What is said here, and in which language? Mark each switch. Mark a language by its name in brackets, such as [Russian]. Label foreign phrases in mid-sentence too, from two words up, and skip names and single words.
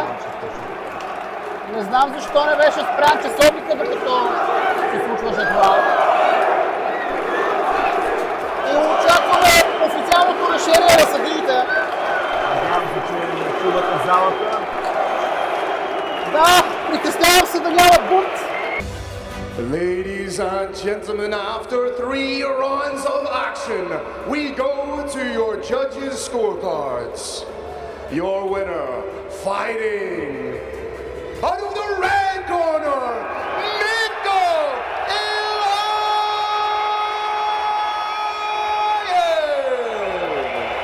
[Bulgarian] Не знам защо не беше спрян часовника, докато се случваше това. И очакваме официалното решение на съдиите. Надявам се, че не чувате залата. Да, притеснявам се да няма бунт. [English] Ladies and gentlemen, after 3 rounds of action, we go to your judges' scorecards. Your winner, fighting out of the red corner, Mitko Iliev!